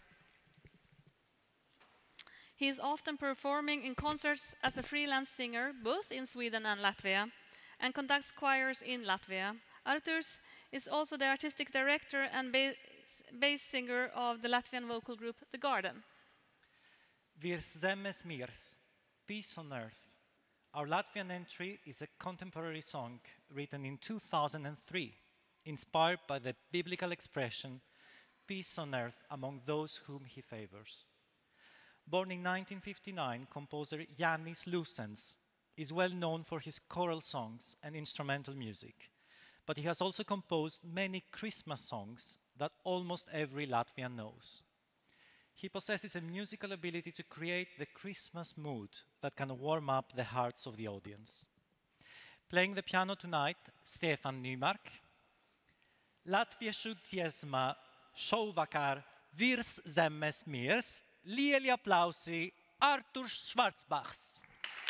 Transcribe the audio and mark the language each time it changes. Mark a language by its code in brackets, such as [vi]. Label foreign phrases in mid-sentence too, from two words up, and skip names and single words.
[en] He is often performing in concerts as a freelance singer, both in Sweden and Latvia, and conducts choirs in Latvia. Arturs is also the artistic director and bass singer of the Latvian vocal group The Garden. [lv] Virs zemes mirs, [en] peace on earth. Our Latvian entry is a contemporary song written in 2003, inspired by the biblical expression, peace on earth among those whom he favors. Born in 1959, composer Jānis Lūsens is well known for his choral songs and instrumental music, but he has also composed many Christmas songs that almost every Latvian knows. He possesses a musical ability to create the Christmas mood that can warm up the hearts of the audience. Playing the piano tonight, Stefan Nymark. [lv] Latviešu dziesma šovakar virs zemes mirs. Lieli aplausi Arturs Schwarzbachs.